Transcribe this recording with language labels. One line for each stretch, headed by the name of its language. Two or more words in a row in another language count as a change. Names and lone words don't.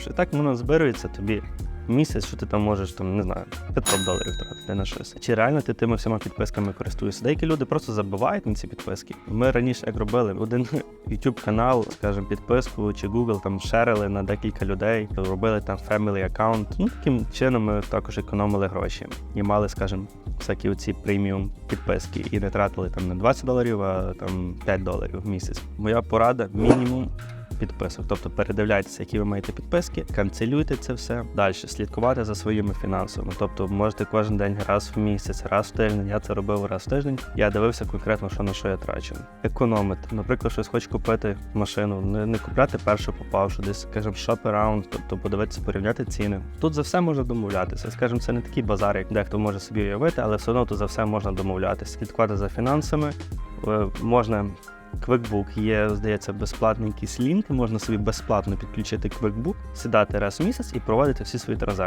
Ukrainian: І так воно збирується тобі місяць, що ти там можеш, там, не знаю, $500 тратити на щось. Чи реально ти тими всіма підписками користуєшся? Деякі люди просто забувають на ці підписки. Ми раніше як робили один YouTube канал, скажімо, підписку чи Google там шерили на декілька людей, робили там
English: family account.
Ukrainian: Ну, таким чином ми також економили гроші і мали, скажімо, всякі оці преміум підписки і не тратили там не $20, а там $5 в місяць. Моя порада – мінімум підписок. Тобто передивляйтеся, які ви маєте підписки, канцелюйте це все. Далі слідкувати за своїми фінансами. Тобто можете кожен день, раз в місяць, раз в тиждень. Я це робив раз в тиждень. Я дивився конкретно, що на що я трачу. Економити. Наприклад, щось хочу купити машину, не купляти першу попавшу, десь, скажімо,
English: shop around,
Ukrainian: тобто подивитися, порівняти ціни. Тут за все можна домовлятися. Скажімо, це не такий базар, як дехто може собі уявити, але все одно тут за все можна домовлятися. Слідкувати за фінансами. Можна QuickBook є, здається, безплатний якийсь лінк, можна собі безплатно підключити QuickBook, сідати раз в місяць і проводити всі свої транзакції.